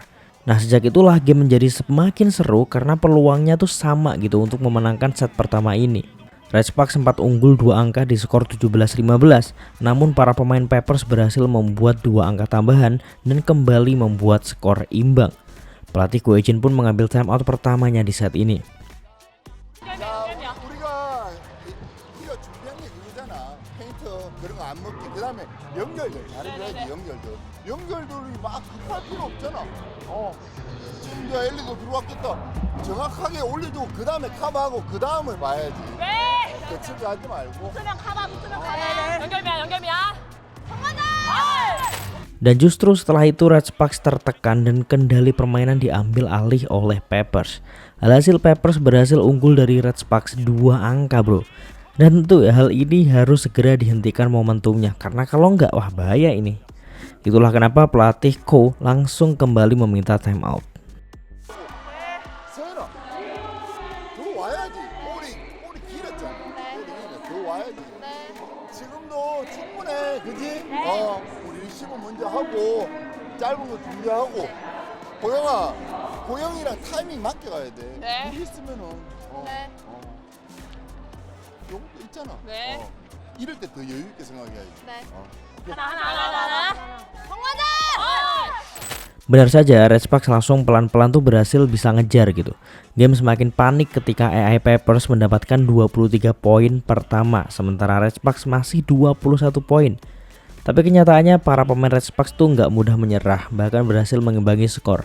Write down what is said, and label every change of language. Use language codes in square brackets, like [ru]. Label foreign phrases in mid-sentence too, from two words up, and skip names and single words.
[id] Nah, sejak itulah game menjadi semakin seru karena peluangnya tuh sama gitu untuk memenangkan set pertama ini. Red Sparks sempat unggul 2 angka di skor 17-15, namun para pemain Peppers berhasil membuat 2 angka tambahan dan kembali membuat skor imbang. Pelatih Go Hae-jin pun mengambil timeout pertamanya di set ini. [ko] 연결들이 막 급할 필요 없잖아. 지금 이제 엘리도 들어왔겠다. 정확하게 올려주고 그 다음에 커버하고 그 다음을 봐야지. 네. 대치기 하지 말고. 붙으면 커버, 붙으면 커버. 연결이야. 성공하자. [id] Dan justru setelah itu Red Sparks tertekan dan kendali permainan diambil alih oleh Peppers. Alhasil Peppers berhasil unggul dari Red Sparks 2 angka, bro. Dan tentu ya, hal ini harus segera dihentikan momentumnya, karena kalau nggak, wah bahaya ini. Itulah kenapa pelatih Ko langsung kembali meminta timeout. [ko] 서연아, 더 와야지. 볼이 길었잖아. 더 와야지. 지금도 충분해, 그지? 우리 리시브 먼저 하고 짧은 거 준비하고. 고영이랑 타이밍 맞게 가야 돼. 네. 둘이 있으면은 요것도 있잖아. 네. 이럴 때 더 여유 있게 생각해야지. 네. 오케이. 하나. 성공하자. [id] Benar saja, Red Sparks langsung pelan-pelan tuh berhasil bisa ngejar gitu. Game semakin panik ketika AI Peppers mendapatkan 23 poin pertama, sementara Red Sparks masih 21 poin. Tapi kenyataannya para pemain Red Sparks tuh nggak mudah menyerah, bahkan berhasil mengimbangi skor.